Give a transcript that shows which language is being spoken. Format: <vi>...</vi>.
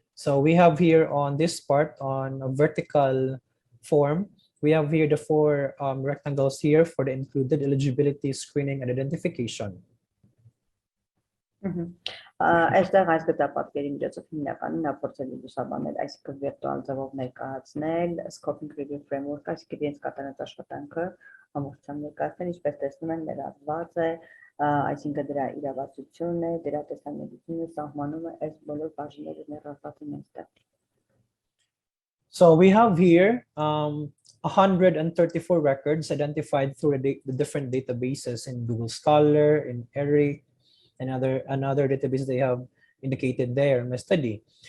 <en>So we have here on this part on a vertical form, we have here the four rectangles here for the included eligibility, screening, and identification.</en> <hy>Այստեղ այս գծապատկերի միջոցով հիմնականում նա փորձել է լուսաբանել այսինքն վիրտուալ ձևով ներկայացնել</hy> <en>scoping review framework,</en> <hy>այսինքն իրենց կատարած աշխատանքը ամբողջությամբ ներկայացնել, ինչպես տեսնում են ներառված է, այսինքն դրա իրավասությունն է, դրա տեսանելիությունը, սահմանումը, այս բոլոր բաժինները ներառված են այստեղ։</hy> <en>So we have here 134 records identified through the different databases in Google Scholar, in ERIC, and another database they have indicated there in my study.</en>